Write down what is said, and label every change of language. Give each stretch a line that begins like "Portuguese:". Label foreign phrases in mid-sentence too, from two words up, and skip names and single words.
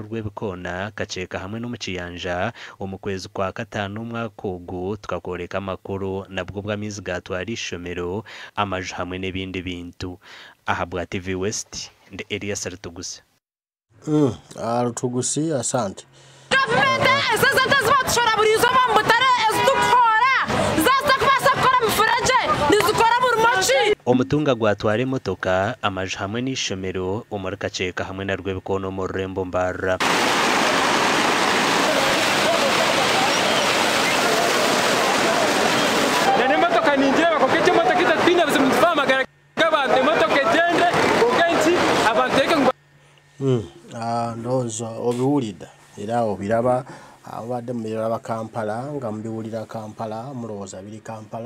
Nyankole: Rwebikono kaceeka hamwe no mu Kiyanja omukwezi kwa gatanu umwaka ogu tukakoreka amakuru nabwo bw'amizi gatwara ishomero amaju hamwe n'ebindi bintu aha bwa TV West ndi Elias Rutugusi Rutugusi asante omutunga gwatwara emotoka amaju hamwe n'ishomero omuri kaceeka hamwe na Rwebikono mu Rurembo Mbarara
Ganda: ndowooza obiwulidde era obiraba abadde mu birala Kampala nga mubiwulira Kampala mulowooza biri